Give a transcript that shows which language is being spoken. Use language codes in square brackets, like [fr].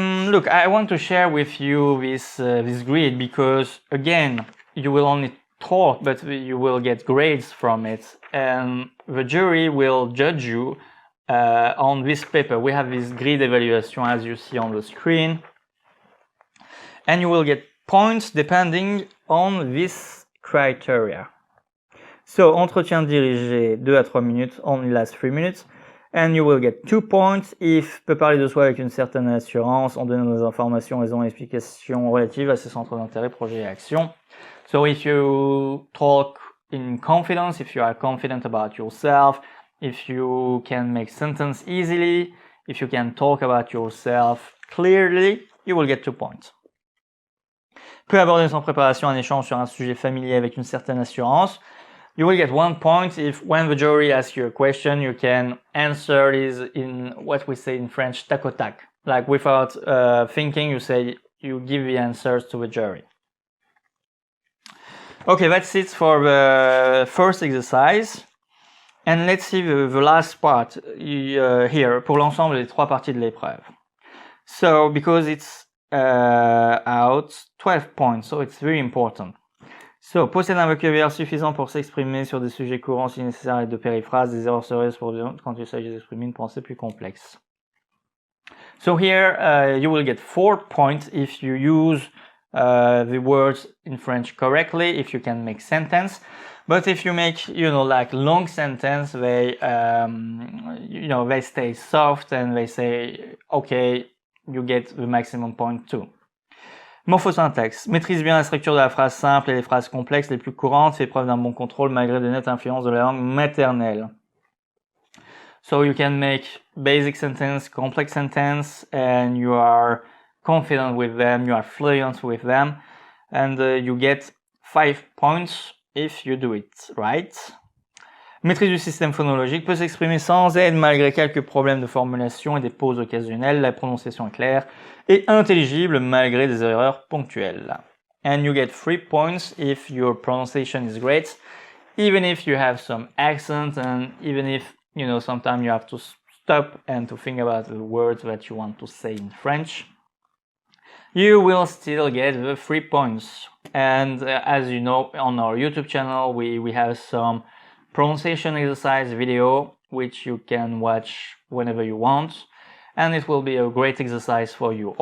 [en] Look, I want to share with you this grid because, again, you will only talk, but you will get grades from it, and the jury will judge you on this paper. We have this grid evaluation as you see on the screen, and you will get points depending on this criteria. [fr] So, entretien dirigé 2 à 3 minutes, [en] only lasts 3 minutes, and you will get 2 points if [fr] peut parler de soi avec une certaine assurance en donnant des informations, raisons et explications relatives à ses centres d'intérêt, projets et actions. [en] So if you talk in confidence, if you are confident about yourself, if you can make sentence easily, if you can talk about yourself clearly, you will get 2 points. [fr] Peut aborder sans préparation un échange sur un sujet familier avec une certaine assurance. [en] You will get 1 point if when the jury asks you a question, you can answer it in what we say in French, [fr] tac au tac. [en] like without thinking, you give the answers to the jury. Okay, that's it for the first exercise. And let's see the last part here, [fr] pour l'ensemble des 3 parties de l'épreuve. [en] So, because it's out 12 points, so it's very important. [fr] So, possède un vocabulaire suffisant pour s'exprimer sur des sujets courants si nécessaire et de périphrases, des erreurs sérieuses quand il s'agit d'exprimer une pensée plus complexe. [en] So here you will get 4 points if you use the words in French correctly, if you can make sentence. But if you make, like long sentence, they, they stay soft and they say, okay, you get the maximum point too. [fr] Morphosyntaxe. Maîtrise bien la structure de la phrase simple et les phrases complexes les plus courantes. Fait preuve d'un bon contrôle malgré de nettes influences de la langue maternelle. [en] So you can make basic sentence, complex sentence, and you are confident with them, you are fluent with them, and you get 5 points if you do it right. [fr] Maîtrise du système phonologique, peut s'exprimer sans aide malgré quelques problèmes de formulation et des pauses occasionnelles. La prononciation est claire et intelligible malgré des erreurs ponctuelles. [en] And you get 3 points if your pronunciation is great, even if you have some accent and even if, sometimes you have to stop and to think about the words that you want to say in French. You will still get the 3 points. And as you know, on our YouTube channel, we have some pronunciation exercise video which you can watch whenever you want, and it will be a great exercise for you.